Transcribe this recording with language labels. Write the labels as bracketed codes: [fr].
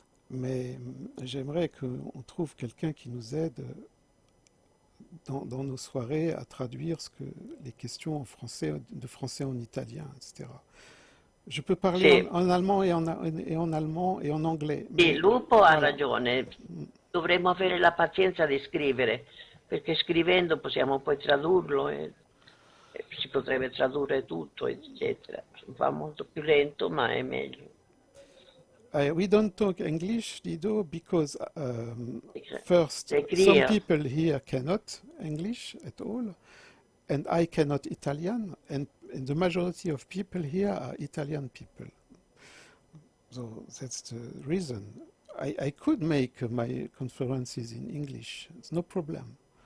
[fr] Mais j'aimerais qu'on trouve quelqu'un qui nous aide dans nos soirées à traduire les questions en français, de français en italien, etc. Je peux parler en allemand et en allemand et en anglais. [it] Sì, Lupo ha ragione, dovremmo avere la pazienza di scrivere, perché scrivendo possiamo poi tradurlo e si potrebbe tradurre tutto, eccetera. Va molto più lento, ma è meglio. [en] We don't talk English, Lido, because first, some people here cannot English at all, and I cannot Italian, and the majority of people here are Italian people. So that's the reason. I could make my conferences in English, it's no problem.